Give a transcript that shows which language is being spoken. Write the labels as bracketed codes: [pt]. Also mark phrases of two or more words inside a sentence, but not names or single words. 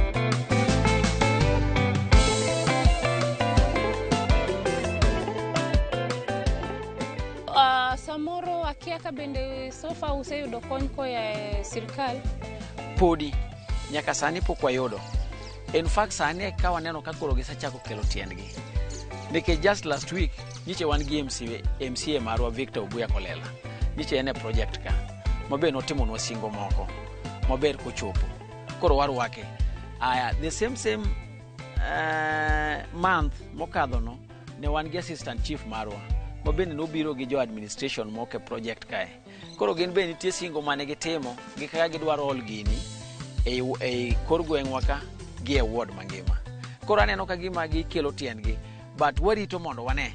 [luo] Samoro akia ka bende sofa useyudo kony koya sirkal? Podi nyaka sani pok wayudo. [en] In fact [luo] sani ka waneno ka koro gisechako kelo tiendgi. Nikech [en] just last week [luo] nyiche wan gi MCA marwa Victor Obuya Kolela. Nyiche ene project ka mabe notimo nwa singo moko maber kochopo. Koro warwake. [en] The same month [luo] mokadho no ne wan gi [en] assistant chief [luo] marwa ma bende nobiro gi jo administration moke project kae. Koro gin be nitie singo mane gitimo gi kaka gidwaro ol gini ei kor gweng'wa ka gi e ward mangima. Koro aneno ka gima gikelo tiendgi, but warito mondo wane.